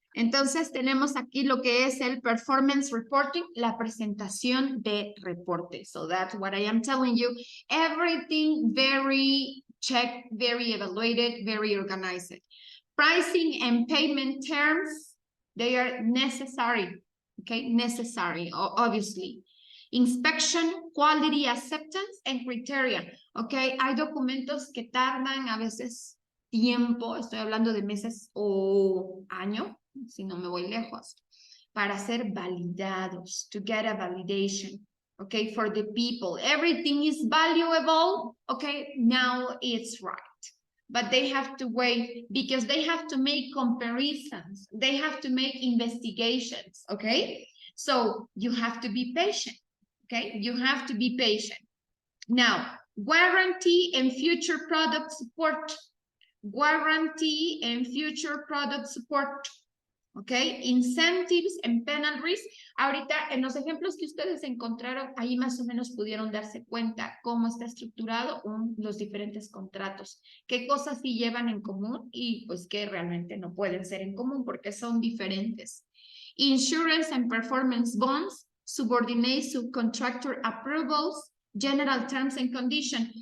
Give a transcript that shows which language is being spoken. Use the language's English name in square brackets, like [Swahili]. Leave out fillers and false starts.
[Spanish] Entonces tenemos aquí lo que es el performance reporting, la presentación de reporte. [English] So that's what I am telling you. Everything very checked, very evaluated, very organized. Pricing and payment terms, they are necessary, okay? Necessary, obviously. Inspection, quality acceptance, and criteria, okay? [Spanish] Hay documentos que tardan a veces tiempo, estoy hablando de meses o año, si no me voy lejos, para ser validados, [English] to get a validation, okay, for the people. Everything is valuable, okay, now it's right. But they have to wait because they have to make comparisons. They have to make investigations, okay? So you have to be patient, okay? You have to be patient. Now, warranty and future product support. Guarantee and future product support. Okay, incentives and penalties. [Spanish] Ahorita en los ejemplos que ustedes encontraron, ahí más o menos pudieron darse cuenta cómo está estructurado los diferentes contratos, qué cosas sí llevan en común y pues qué realmente no pueden ser en común porque son diferentes. [English] Insurance and performance bonds, subordinate subcontractor approvals, general terms and conditions.